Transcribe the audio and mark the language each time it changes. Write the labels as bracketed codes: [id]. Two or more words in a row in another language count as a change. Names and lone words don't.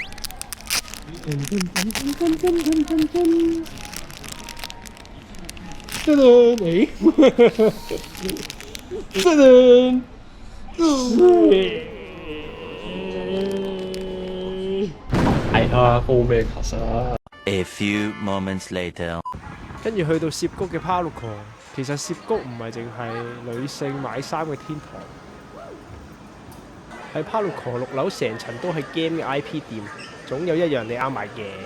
[yue] 噔噔，誒，噔噔，係啊，focus 啊。 [en] A few moments later， [yue] 跟住去到涉谷嘅 Paluco， 其實涉谷唔係淨係女性買衫嘅天堂，喺 Paluco 6樓成層都係 game 嘅 IP 店，總有一樣你啱買嘅。